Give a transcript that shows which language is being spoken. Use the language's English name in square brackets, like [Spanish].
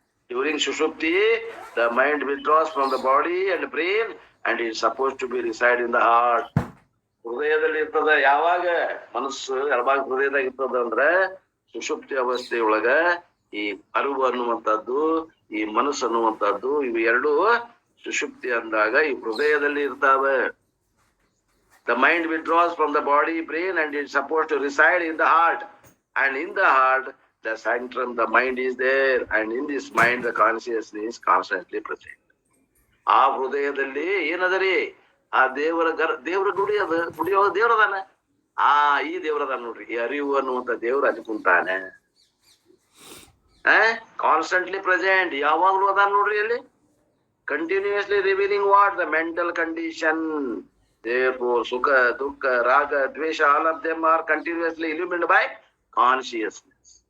[English] During sushupti the mind withdraws from the body and brain and is supposed to be reside in the heart. [Kannada] ಹೃದಯದಲ್ಲಿ ಇರ್ತದ. ಯಾವಾಗ ಮನಸ್ಸು ಯಾವಾಗ ಹೃದಯದಾಗ ಇರ್ತದ ಅಂದ್ರೆ ಸುಷುಪ್ತಿ ಅವಸ್ಥೆಯೊಳಗ ಈ ಅರಿವು ಅನ್ನುವಂಥದ್ದು, ಈ ಮನಸ್ಸು ಅನ್ನುವಂಥದ್ದು, ಇವು ಎರಡು ಸುಷುಪ್ತಿ ಅಂದಾಗ ಈ ಹೃದಯದಲ್ಲಿ ಇರ್ತಾವೆ. [English] The mind withdraws from the body, brain and is supposed to reside in the heart. And in the heart, the sanctum, the mind is there. And in this mind, the consciousness is constantly present. [Kannada] ಆ ಹೃದಯದಲ್ಲಿ ಏನದರಿ? ಆ ದೇವರ ಗುಡಿ ಅದ. ಗುಡಿಯೊಳಗ ದೇವ್ರದಾನ. ಈ ದೇವ್ರದಾನ ನೋಡ್ರಿ. ಈ ಅರಿವು ಅನ್ನುವಂತ ದೇವ್ರ ಅಲ್ಲಿ ಕುಂತಾನೆ. [English] constantly present, [Kannada] ಯಾವಾಗ್ಲೂ ಅದಾನ ನೋಡ್ರಿ ಅಲ್ಲಿ. [English] continuously revealing what? The mental condition. Therefore, Sukha, Dukkha, Raga, Dvesha, all of them are continuously illuminated by consciousness.